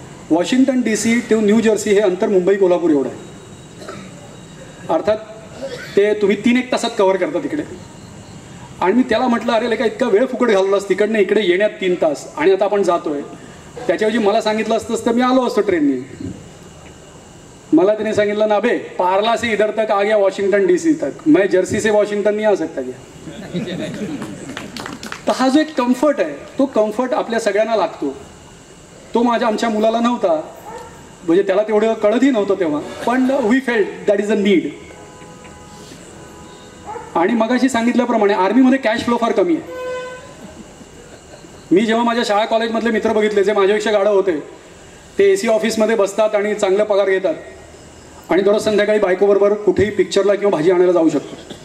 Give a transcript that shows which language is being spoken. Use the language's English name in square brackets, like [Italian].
[Marathi] Washington DC to new Jersey हे अंतर मुंबई कोल्हापूर एवढं आहे. अर्थात ते तुम्ही 3-1 तासात कव्हर करता तिकडे. आणि मी त्याला म्हटलं अरे लेका इतका वेळ फुकट घालवलास तिकडनं इकडे येण्यात 3 तास आणि आता आपण जातोय. त्याच्याऐवजी मला सांगितलं असतंच तर मी आलो असतो ट्रेनने. मला त्याने सांगितलं ना [Hindi] बे पार्ला से इधर तक आ गया वॉशिंग्टन DC तक, मैं जर्सी से वॉशिंग्टन नहीं आ सकता क्या. [Marathi] तर हा जो एक कम्फर्ट आहे तो कम्फर्ट आपल्या सगळ्यांना लागतो. तो आमच्या मुलाला नव्हता, म्हणजे त्याला तेवढं कळतही नव्हतं तेव्हा, पण [English] We felt that is a need. [Marathi] आणि मगाशी सांगितल्याप्रमाणे आर्मीमध्ये कॅश फ्लो फार कमी आहे. मी जेव्हा माझ्या शाळा कॉलेजमधले मित्र बघितले जे माझ्यापेक्षा गाढ होते, ते AC ऑफिसमध्ये बसतात आणि चांगला पगार घेतात आणि दररोज संध्याकाळी बायकोबरोबर कुठेही पिक्चरला किंवा भाजी आणायला जाऊ शकतो.